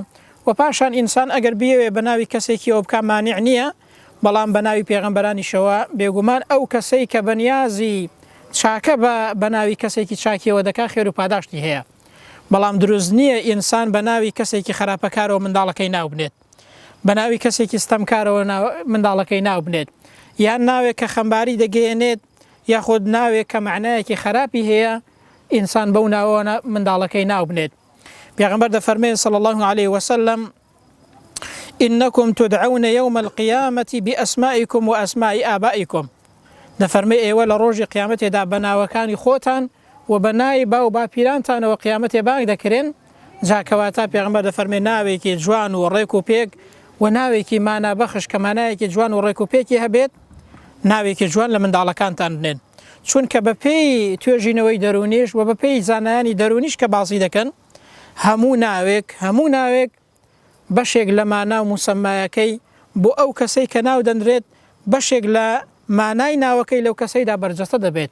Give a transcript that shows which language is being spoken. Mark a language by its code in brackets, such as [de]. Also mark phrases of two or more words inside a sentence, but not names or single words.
[ckb] و پاشان ئینسان ئەگەر بیەوێ بە ناوی کەسێکی ئەو بکە مانیع نییە، بەڵام بە ناوی پێغەمبەرانیشەوە بێگومان ئەو کەسەی کە بەنیازی چاکە بە ناوی کەسێکی چاکیەوە دەکا خێر و پاداشتی هەیە، بەڵام دروست نییە ئینسان بە ناوی کەسێکی خراپەکارەوە منداڵەکەی ناو بنێت، بە ناوی کەسێکی ستەمکارەوە منداڵەکەی ناو بنێت، یان ناوێک کە خەمباری دەگەیەنێت یاخود ناوێک کە معنایەکی خراپی هەیە ئینسان بەو ناوە منداڵەکەی ناو بنێت. پێغەمبەر دەفەرمێ [ar] صلی الله عليه وسلم إنكم تدعون يوم القيامة بأسمائكم وأسماء آبائكم. [ckb] دەفەرمێ ئێوە لە ڕۆژی قیامەتێدا بە ناوەکانی خۆتان و بە ناوی باو باپیرانتانەوە قیامەتێ بانگ دەکرێن. جاکەواتە پێغەمبەر دەفەرمێ ناوێکی جوان و ڕێک و پێک و ناوێکی مانابەخش کە مانایەکی جوان و ڕێک و پێکی هەبێت ناوێکی جوان لە منداڵەکانتان بنێن، چونکە بە پێی توێژینەوەی دەرونیش و بە پێی زانایانی دەرونیش کە باسی دەکەن هەموو ناوێک بەشێک لە مانا و موسەمایەکەی بۆ ئەو کەسەی کە ناو دەنرێت بەشێک لە مانای ناوەکەی لەو کەسەیدا بەرجەستە دەبێت.